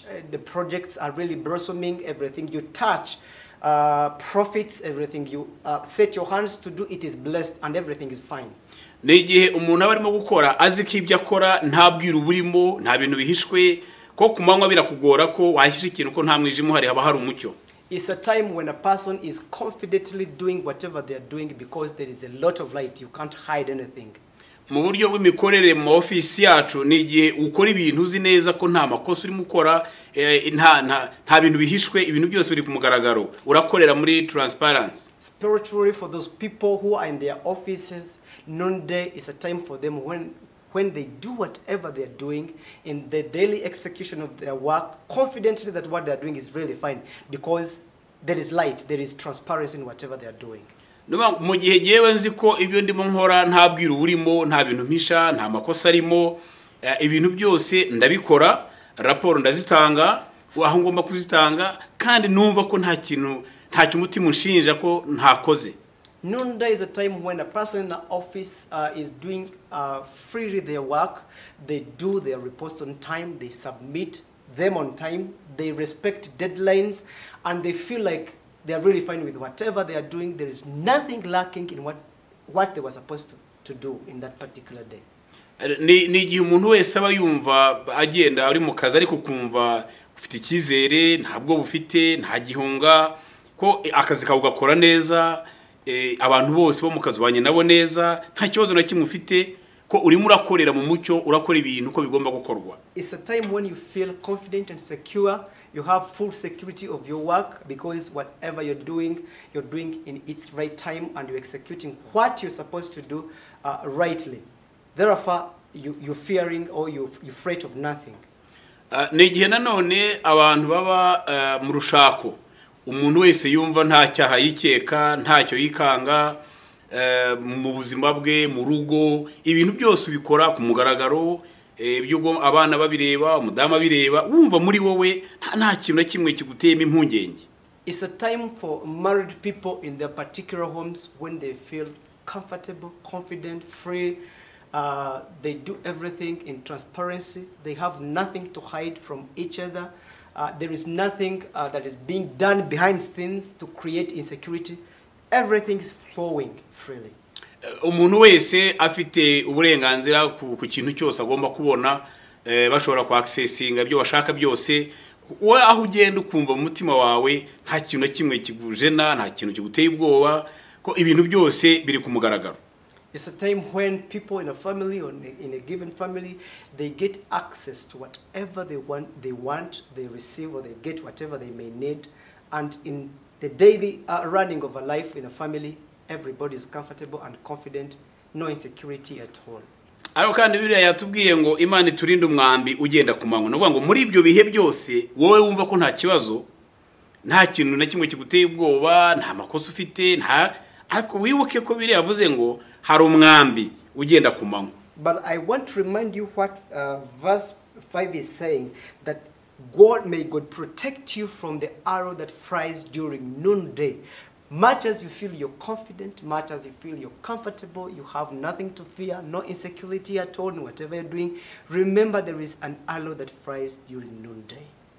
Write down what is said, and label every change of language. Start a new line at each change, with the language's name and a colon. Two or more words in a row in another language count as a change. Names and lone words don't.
English: The projects are really blossoming. Everything you touch profits. Everything you set your hands to do, it is blessed, and everything is fine.
Kinyarwanda: Ni igihe umuntu aba arimo gukora azi ko ibyo akora nta bwiru burimo, nta bintu bihishwe, ko kumanywa birakugora ko wahisha ikintu ko nta mwijima uhari, haba hari umucyo.
English: It's a time when a person is confidently doing whatever they are doing because there is a lot of light. You can't hide anything.
Kinyarwanda: Mu buryo bw'imikorere mu office yacu ni igihe ukora ibintu uzi neza ko nta makosa urimo ukora, nta bintu bihishwe, ibintu byose biri ku mugaragaro, urakorera muri transparency.
English: Spiritually, for those people who are in their offices, noonday is a time for them when they do whatever they are doing in the daily execution of their work, confidently that what they are doing is really fine because there is light, there is transparency in whatever they are doing.
Kinyarwanda: Mu gihe yewe nzi ko ibyo ndimo nkora nta bwiru burimo, nta bintu mpisha, nta makosa arimo, ibintu byose ndabikora, raporo ndazitanga, aho ngomba kuzitanga, kandi numva ko nta cyumutima unshinja ko ntakoze.
English: Noonday is a time when a person in the office is doing freely their work. They do their reports on time, they submit them on time, they respect deadlines, and they feel like they are really fine with whatever they are doing. There is nothing lacking in what they were supposed to do in that particular day.
Kinyarwanda: Ni igihe umuntu wese aba yumva agenda ari mu kazi ariko kumva ufite icyizere, ntabwo bufite, nta gihunga, ko akazi kawe ugakora neza, abantu bose bo mu kazi banye nabo neza, nta kibazo na kimwe ufite, ko urimo urakorera mu mucyo, urakora ibintu ko bigomba gukorwa.
English: It's a time when you feel confident and secure. You have full security of your work because whatever you're doing in its right time and you're executing what you're supposed to do rightly. Therefore, you're fearing or you're afraid of nothing.
Kinyarwanda: Ni igihe nanone abantu baba mu rushako, umuntu wese yumva nta cyaha yikeka, ntacyo yikanga, mu buzima bwe, mu rugo, ibintu byose ubikora ku mugaragaro, ibyo abana babireba, umudamu abireba, wumva muri wowe nta kintu na kimwe kiguteyemo impungenge.
English: It's a time for married people in their particular homes when they feel comfortable, confident, free. They do everything in transparency. They have nothing to hide from each other. There is nothing that is being done behind scenes to create insecurity. Everything is flowing freely.
Kinyarwanda: Umuntu wese afite uburenganzira ku kintu cyose agomba kubona, bashobora ku accessinga byo bashaka byose, we aho ugenda ukumva mu mutima wawe nta kintu na kimwe kigujena, nta kintu kiguteye ubwoba, ko ibintu byose biri ku mugaragaro.
English: It's a time when people in a family or in a given family, they get access to whatever they want, they receive or they get whatever they may need. And in the daily running of a life in a family, everybody is comfortable and confident, no insecurity at all.
Kinyarwanda: Ariko kandi Bibiliya yatubwiye ngo Imana iturinde umwambi ugenda kumanywa. Nuvuga ngo muri ibyo bihe byose wowe wumva ko nta kibazo, nta kintu na kimwe kiguteye ubwoba, nta makosa ufite, ariko wibuke ko Bibiliya yavuze ngo hari umwambi ugenda kumanywa.
English: But I want to remind you what verse 5 is saying, that may God protect you from the arrow that flies during noonday. Much as you feel you're confident, much as you feel you're comfortable, you have nothing to fear, no insecurity at all in whatever you're doing, remember there is an arrow that flies during noonday.